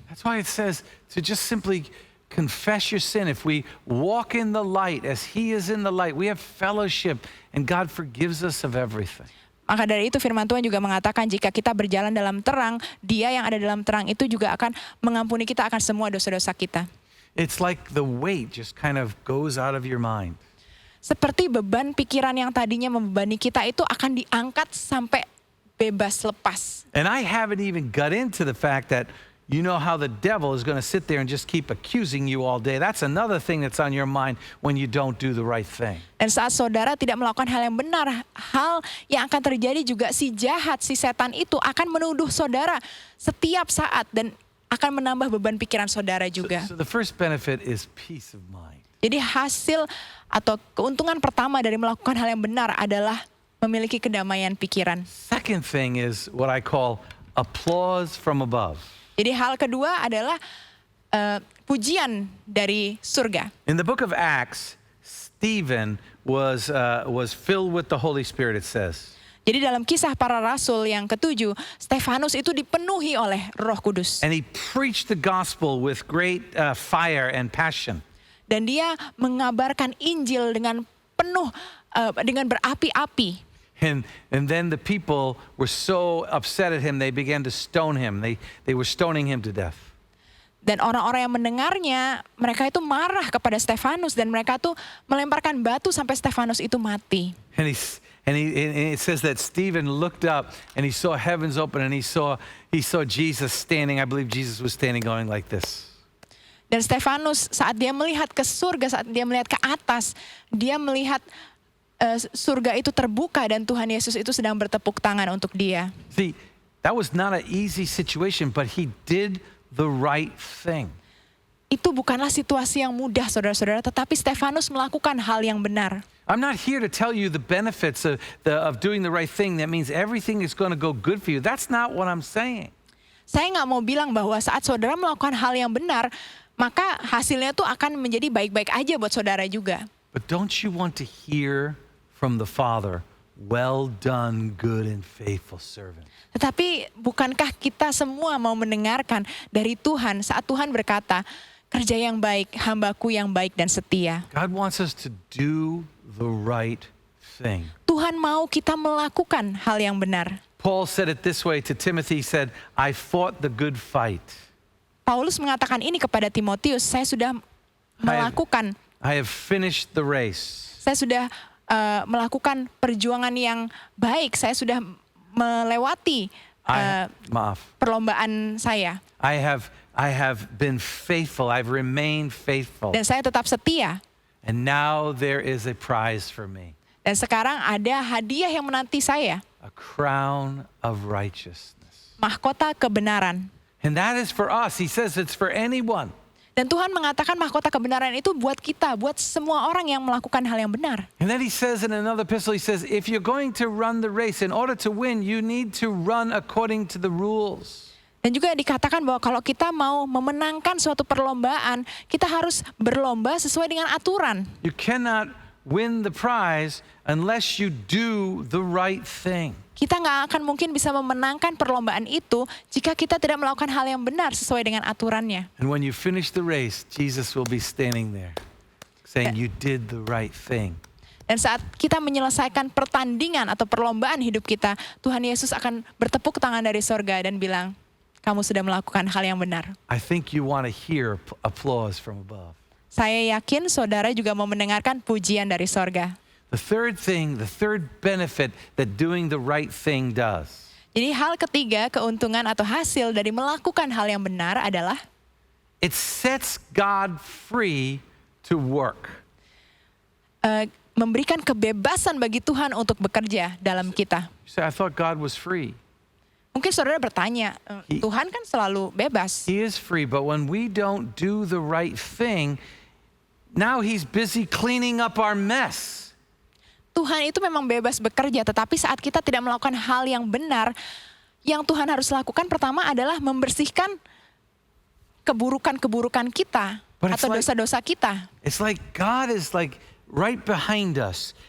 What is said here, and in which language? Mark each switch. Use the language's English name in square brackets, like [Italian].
[English] That's why it says to just simply confess your sin. If we walk in the light as he is in the light, we have fellowship and God forgives us of everything. [Indonesian] Maka dari itu firman Tuhan juga mengatakan jika kita berjalan dalam terang, dia yang ada dalam terang itu juga akan mengampuni kita akan semua dosa-dosa kita. [English] It's like the weight just kind of goes out of your mind. [Indonesian] Seperti beban pikiran yang tadinya membebani kita itu akan diangkat sampai bebas lepas. [English] And I haven't even got into the fact that you know how the devil is going to sit there and just keep accusing you all day. That's another thing that's on your mind when you don't do the right thing. [Indonesian] Dan saat saudara tidak melakukan hal yang benar, hal yang akan terjadi juga si jahat, si setan itu akan menuduh saudara setiap saat dan akan menambah beban pikiran saudara juga. [English] So the first benefit is peace of mind. [Indonesian] Jadi hasil atau keuntungan pertama dari melakukan hal yang benar adalah memiliki kedamaian pikiran. [English] Second thing is what I call applause from above. [Indonesian] Jadi hal kedua adalah pujian dari surga. [English] In the book of Acts, Stephen was filled with the Holy Spirit, it says. [Indonesian] Jadi dalam kisah para rasul yang ketujuh, Stefanus itu dipenuhi oleh Roh Kudus. [English] And he preached the gospel with great fire and passion. [Indonesian] Dan dia mengabarkan Injil dengan penuh, dengan berapi-api. [English] And then the people were so upset at him, they began to stone him. They were stoning him to death. [Indonesian] Dan orang-orang yang mendengarnya, mereka itu marah kepada Stefanus dan mereka tuh melemparkan batu sampai Stefanus itu mati. [English] And it says that Stephen looked up and he saw heavens open and he saw Jesus standing. I believe Jesus was standing going like this. [Indonesian] Dan Stefanus saat dia melihat ke surga, saat dia melihat ke atas, dia melihat surga itu terbuka dan Tuhan Yesus itu sedang bertepuk tangan untuk dia. [English] See, that was not an easy situation, but he did the right thing. [Indonesian] Itu bukanlah situasi yang mudah, saudara-saudara, tetapi Stefanus melakukan hal yang benar. [English] I'm not here to tell you the benefits of doing the right thing. That means everything is going to go good for you. That's not what I'm saying. [Indonesian] Saya nggak mau bilang bahwa saat saudara melakukan hal yang benar, maka hasilnya tuh akan menjadi baik-baik aja buat saudara juga. [English] But don't you want to hear from the Father, well done, good and faithful servant? [Indonesian] Tetapi bukankah kita semua mau mendengarkan dari Tuhan saat Tuhan berkata, kerja yang baik, hambaku yang baik dan setia. [English] God wants us to do the right thing. [Indonesian] Tuhan mau kita melakukan hal yang benar. [English] Paul said it this way to Timothy, he said, I fought the good fight. [Indonesian] Paulus mengatakan ini kepada Timotius, saya sudah melakukan, [English] I have finished the race. [Indonesian] saya sudah melakukan perjuangan yang baik. Saya sudah melewati Maaf. perlombaan saya. [English] I have been faithful. I've remained faithful. [Indonesian] Dan saya tetap setia. [English] And now there is a prize for me. [Indonesian] Dan sekarang ada hadiah yang menanti saya. [English] A crown of righteousness. [Indonesian] Mahkota kebenaran. [English] And that is for us. He says it's for anyone. [Indonesian] Dan Tuhan mengatakan mahkota kebenaran itu buat kita, buat semua orang yang melakukan hal yang benar. [English] And then he says in another epistle, he says, if you're going to run the race, in order to win, you need to run according to the rules. [Indonesian] Dan juga dikatakan bahwa kalau kita mau memenangkan suatu perlombaan, kita harus berlomba sesuai dengan aturan. [English] You cannot win the prize unless you do the right thing. [Indonesian] Kita nggak akan mungkin bisa memenangkan perlombaan itu jika kita tidak melakukan hal yang benar sesuai dengan aturannya. [English] And when you finish the race, Jesus will be standing there saying you did the right thing. [Indonesian] Dan saat kita menyelesaikan pertandingan atau perlombaan hidup kita, Tuhan Yesus akan bertepuk tangan dari sorga dan bilang, kamu sudah melakukan hal yang benar. [English] I think you want to hear applause from above. [Indonesian] Saya yakin saudara juga mau mendengarkan pujian dari sorga. [English] The third thing, the third benefit that doing the right thing does. [Indonesian] Jadi hal ketiga, keuntungan atau hasil dari melakukan hal yang benar adalah [English] It sets God free to work. [Indonesian] Memberikan kebebasan bagi Tuhan untuk bekerja dalam kita. [English] You say, I thought God was free. [Indonesian] Mungkin saudara bertanya, Tuhan kan selalu bebas. [English] He is free, but when we don't do the right thing, now he's busy cleaning up our mess. [Indonesian] Tuhan itu memang bebas bekerja, tetapi saat kita tidak melakukan hal yang benar, yang Tuhan harus lakukan pertama adalah membersihkan keburukan-keburukan kita atau dosa-dosa kita. [English] It's like God is like right behind us.